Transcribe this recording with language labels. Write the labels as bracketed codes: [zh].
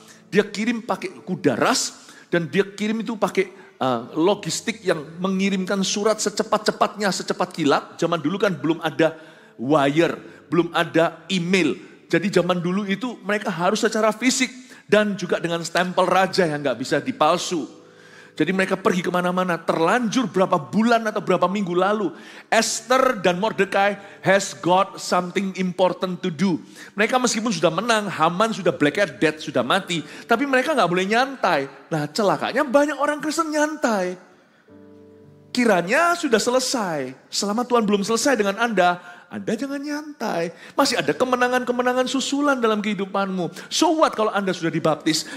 [id] Dia kirim pakai kuda ras dan dia kirim itu pakai logistik yang mengirimkan surat secepat-cepatnya, secepat kilat. Zaman dulu kan belum ada wire, belum ada email. Jadi zaman dulu itu mereka harus secara fisik. Dan juga dengan stempel raja yang gak bisa dipalsu. Jadi mereka pergi kemana-mana. Terlanjur berapa bulan atau berapa minggu lalu. [en] Esther dan Mordekai has got something important to do. [id] Mereka meskipun sudah menang, Haman sudah black dead, sudah mati. Tapi mereka gak boleh nyantai. Nah celakanya banyak orang Kristen nyantai. Kiranya sudah selesai. Selama Tuhan belum selesai dengan Anda jangan nyantai. Masih ada kemenangan-kemenangan susulan dalam kehidupanmu. [en] So what [id] kalau Anda sudah dibaptis?